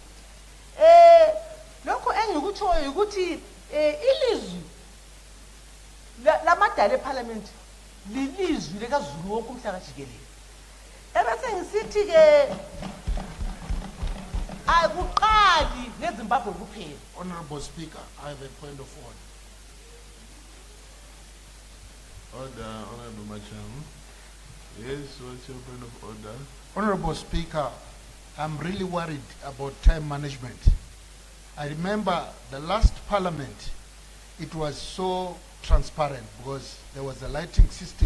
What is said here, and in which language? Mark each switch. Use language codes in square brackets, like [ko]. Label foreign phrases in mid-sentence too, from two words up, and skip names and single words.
[nd] lokho engikutshoyo ukuthi ilizwi lamadala eParliament lilizwi lekaZulu wonke umhlaba jikelele ebese ngisithi ke akuqali neZimbabwe kuphela. [en] Honorable Speaker, I have a point of order. Order, Honorable Macham. Yes, what's your point of order? Honorable Speaker, I'm really worried about time management. I remember the last Parliament, it was so transparent because there was a lighting system.